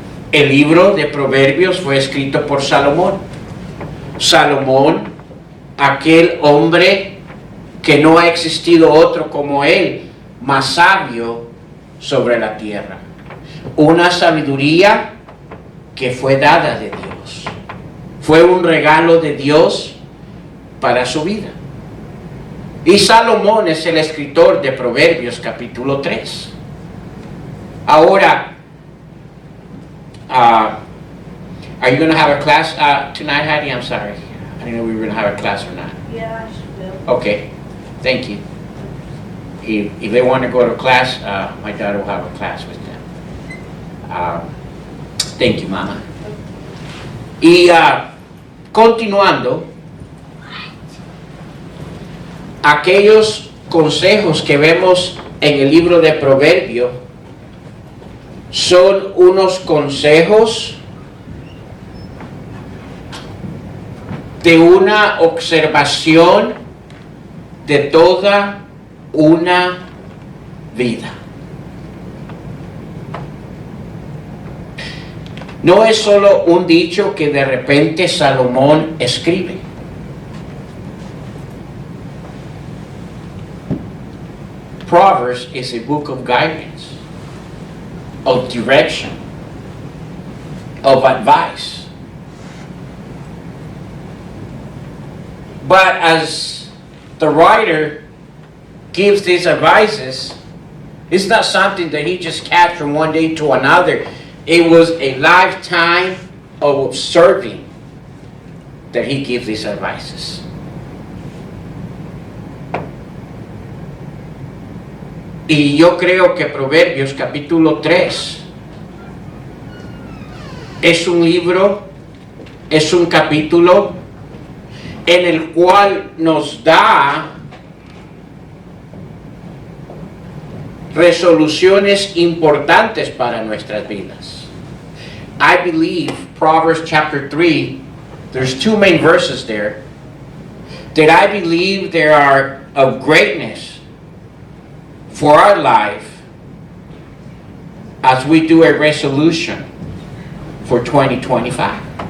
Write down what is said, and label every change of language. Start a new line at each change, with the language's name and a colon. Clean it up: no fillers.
Spanish: El libro de Proverbios fue escrito por Salomón. Salomón, aquel hombre que no ha existido otro como él, más sabio sobre la tierra. Una sabiduría que fue dada de Dios. Fue un regalo de Dios para su vida. Y Salomón es el escritor de Proverbios capítulo 3.
English: Ahora, are you going to have a class tonight, Hattie? I'm sorry. I didn't know we were going to have a class or not. Yeah, I should go. Okay, thank you. If they want to go to class, my daughter will have a class with them. Thank you, Mama.
Spanish: Y continuando, aquellos consejos que vemos en el libro de Proverbios son unos consejos de una observación de toda una vida. No es solo un dicho que de repente Salomón escribe.
English: Proverbs is a book of guidance, of direction, of advice. But as the writer gives these advices, it's not something that he just catch from one day to another It was a lifetime of observing that he gives these advices.
Spanish: Y yo creo que Proverbios capítulo 3 es un libro, es un capítulo en el cual nos da resoluciones importantes para nuestras vidas.
English: I believe Proverbs chapter 3, there's two main verses there that I believe they are of greatness for our life as we do a resolution for 2025.